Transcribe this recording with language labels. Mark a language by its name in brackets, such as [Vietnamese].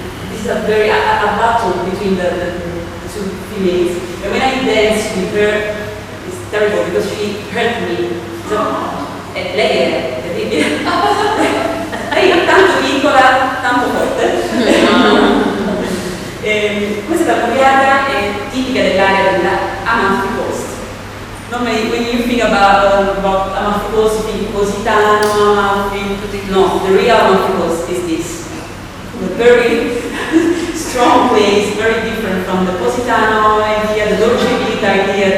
[English] This is a very a battle between the two females. And when I dance with her, it's terrible because she hurt me. [Italian] So, lei è terribile. Lei è tanto piccola, tanto forte. Questa tammurriata è tipica dell'area dell'Amalfi Coast. [English] Normally, when you think about Amalfi Coast, you think Positano, Amalfi. No, the real Amalfi Coast is this. A very strong place, very different from the Positano idea, the Dolce Vita idea.